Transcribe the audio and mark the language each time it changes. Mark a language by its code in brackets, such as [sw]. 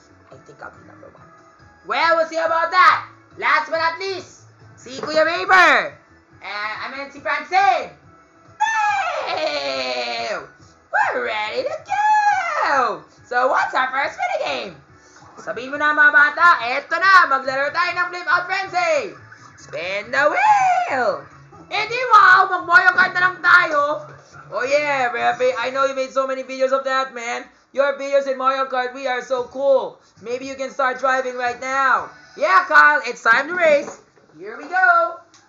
[en] I think I'll be number one. Well, we'll see about that. Last but not least, si Kuya Raver. Si Francine. Hey! We're ready to go! So, what's our first minigame? [tl] Sabihin mo na mga bata, eto na, maglaro tayo ng Flip Out Frenzy. [en] Spin the wheel! [tl] Di wow, mag-Mario Kart na lang tayo. [en] Oh yeah, Refe, I know you made so many videos of that, man. Your videos in Mario Kart, we are so cool. Maybe you can start driving right now. Yeah, Kyle, it's time to race. Here we go.